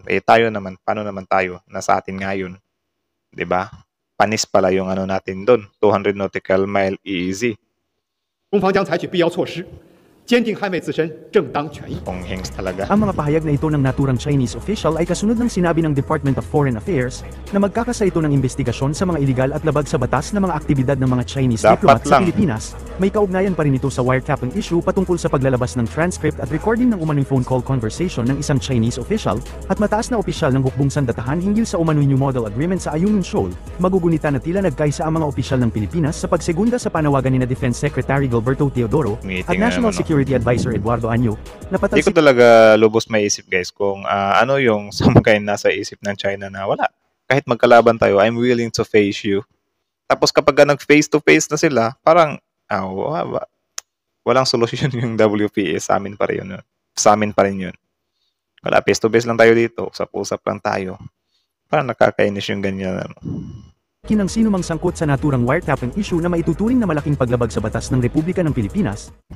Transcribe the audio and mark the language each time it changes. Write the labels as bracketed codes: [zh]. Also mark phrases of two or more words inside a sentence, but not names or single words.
[tl] Eh tayo naman, paano naman tayo? Nasa atin nga yun. 'Di ba? Panis pala yung ano natin doon. [en] 200 nautical mile EEZ. [zh] 中方将采取必要措施，坚定捍卫自身正当权益。 [tl] Kung hings talaga. Ang mga pahayag na ito ng naturang [en] Chinese official [tl] ay kasunod ng sinabi ng Department of Foreign Affairs na magkakasa ito ng investigasyon sa mga iligal at labag sa batas na mga aktibidad ng mga Chinese Dapat diplomat sa lang. Pilipinas. May kaugnayan pa rin ito sa [en] wiretapping issue [tl] patungkol sa paglalabas ng transcript at recording ng umano'y [en] phone call conversation [tl] ng isang [en] Chinese official [tl] at mataas na opisyal ng hukbong sandatahan hinggil sa umano'y New Model Agreement sa Ayungin Shoal. Magugunita na tila nagkaisa ang mga opisyal ng Pilipinas sa pagsegunda sa panawagan ni na Defense Secretary Gilberto Teodoro Meeting at na National naman, no? Security Advisor Eduardo Anyo na Hindi ko talaga lubos maisip guys kung ano yung sumkain nasa isip ng China na wala. Kahit magkalaban tayo, [en] I'm willing to face you. [tl] Tapos kapag nag- [en] face to face [tl] na sila, parang walang solusyon yung WPA. Sa amin pa rin yun. Sa amin pa rin yun. Wala, [en] face to face [tl] lang tayo dito. Usap-usap lang tayo. Parang nakakainis yung ganyan. ng sino mang sangkot sa naturang [en] wiretapping issue [tl] na maituturing na malaking paglabag sa batas ng Republika ng Pilipinas.